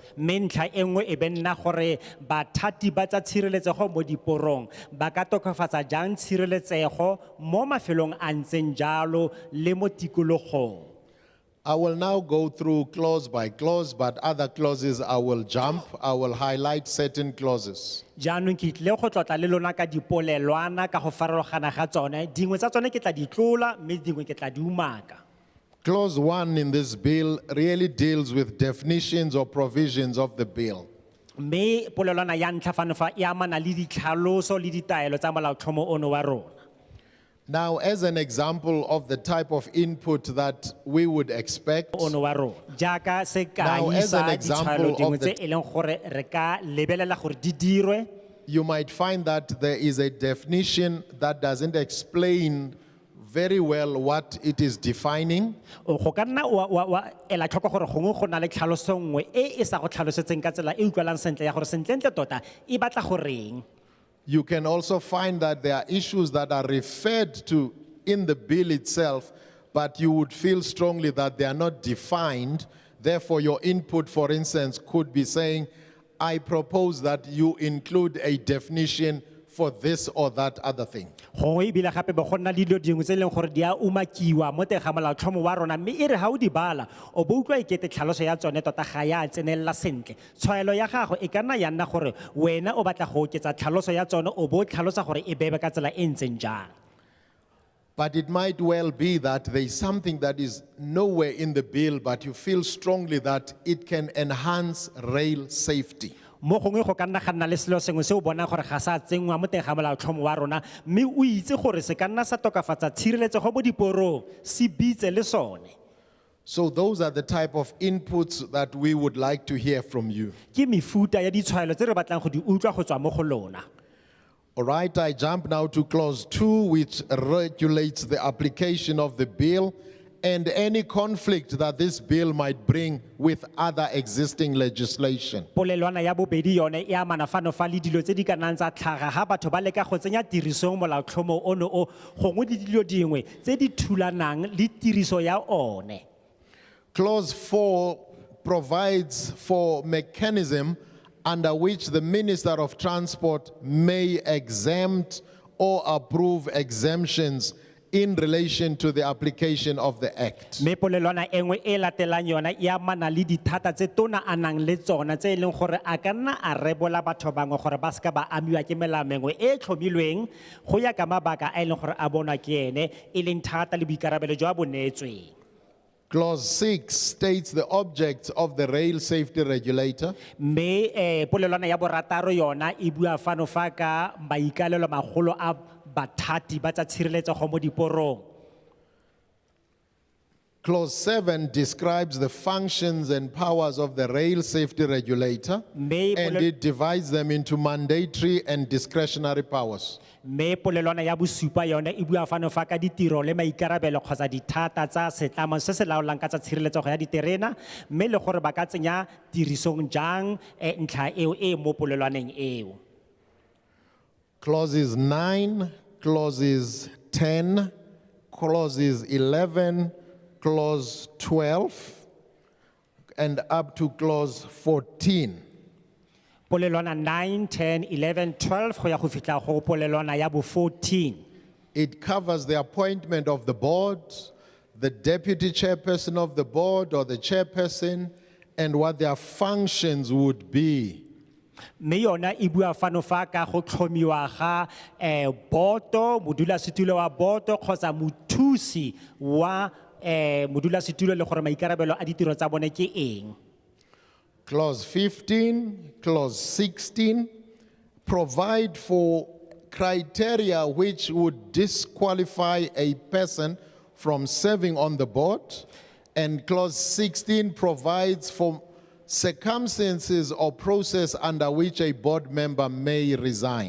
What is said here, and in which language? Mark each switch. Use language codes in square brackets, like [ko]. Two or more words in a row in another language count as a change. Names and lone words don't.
[tn] Mme ntlha e nngwe e be nna gore bathati ba tsa tshireletsego mo diporong ba ka tokafatsa jang tshireletsego mo mafelong a ntseng jalo le mo tikologong. [en] I will now go through clause by clause, but other clauses I will jump. I will highlight certain clauses. [tn] Jaanong ke tlile go tlotla le lona ka dipolelwana ka go farologana ga tsone dingwe tsa tsone ke tla di tlola mme dingwe ke tla di umaka. [en] Clause 1 in this bill really deals with definitions or provisions of the bill. [tn] Mme polelwana ya ntlha fano fa e amana le ditlhaloso le ditaelo tsa molaotlhomo ono wa rona. [en] Now, as an example of the type of input that we would expect, [tn] Ono wa rona. Jaaka [en] Now, [tn] sekai [en] as an [tn] sa [en] example [tn] ditshwaelo dingwe [en] of the- [tn] tse e leng gore re ka lebelela gore di dirwe. [en] you might find that there is a definition that doesn't explain very well what it is defining. [tn] Go ka nna wa ela tlhoko gore gongwe go na le tlhaloso nngwe e sa go tlhalosetseng ka tsela e utlwalang sentle ya gore sentlentle tota e batla goreng. [en] You can also find that there are issues that are referred to in the bill itself, but you would feel strongly that they are not defined. Therefore, your input, for instance, could be saying, I propose that you include a definition for this or that other thing. [tn] Gongwe ebile gape be go nna le dilo dingwe tse e leng gore di a umakiwa mo teng ga molaotlhomo wa rona mme e re ga o di bala o bo utlwa ekete tlhaloso ya tsone tota ga ya tsenelela sentle. Tshwaelo ya gago e ka nna ya nna gore wena o batla go oketsa tlhaloso ya tsone o bo tlhalosa gore e bebe ka tsela e ntseng jang. [en] But it might well be that there is something that is nowhere in the bill, but you feel strongly that it can enhance rail safety. [tn] Mo gongwe go ka nna ga nna le selo sengwe se o bonang gore ga sa tsenngwa mo teng ga molaotlhomo wa rona mme o itse gore se ka nna sa tokafatsa tshireletsego mo diporong se bitse le sone. [en] So those are the type of inputs that we would like to hear from you. [tn] Ke mefuta ya ditshwaelo tse re batlang go di utlwa go tswa mo go lona. [en] All right, I jump now to clause 2, which regulates the application of the bill and any conflict that this bill might bring with other existing legislation. [tn] Polelwana ya bobedi yone e amana fano fa le dilo tse di ka nnang tsa tlhaga ga batho ba leka go tsenya tirisong molaotlhomo ono o gongwe di dilo dingwe tse di thulanang le tiriso ya one. [en] Clause 4 provides for mechanism under which the Minister of Transport may exempt or approve exemptions in relation to the application of the Act. [tn] Me polelwana engwe e latelang yona e amana le dithata tse tona a nang le tsona tse e leng gore a ka nna a rebola batho bangwe gore ba seka ba amiwa ke melao mengwe e tlhomilweng go ya ka mabaka a e leng gore a bonwa ke ene e leng thata le boikarabelo jwa bo neetsweng. [en] Clause 6 states the objects of the rail safety regulator. [tn] Me polelwana ya borataro yona e bua fano fa ka maikalelo magolo a bathati ba tsa tshireletsego mo diporong. [en] Clause 7 describes the functions and powers of the rail safety regulator, [tn] Me [en] and it divides them into mandatory and discretionary powers. [tn] Me polelwana ya bosupa yone e bua fano fa ka ditiro le maikarabelo kgotsa dithata tsa setlamo se se laolang ka tsa tshireletsego ya diterena mme le gore ba ka tsenya tirisong jang ntlha eo e mo polelwaneng eo. [en] Clauses 9, clauses 10, clauses 11, clause 12, and up to clause 14. [tn] Polelwana 9, 10, 11, 12 go ya go fitla go polelwana ya bo 14. [en] It covers the appointment of the board, the deputy chairperson of the board or the chairperson, and what their functions would be. [tn] Me yona e bua fano fa ka go tlhomiwa ga boto modulasetulo wa boto kgotsa mothusi wa modulasetulo le gore maikarabelo a ditiro tsa bone ke eng. [en] Clause 15, clause 16 provide for criteria which would disqualify a person from serving on the board, and clause 16 provides for circumstances or process under which a board member may resign.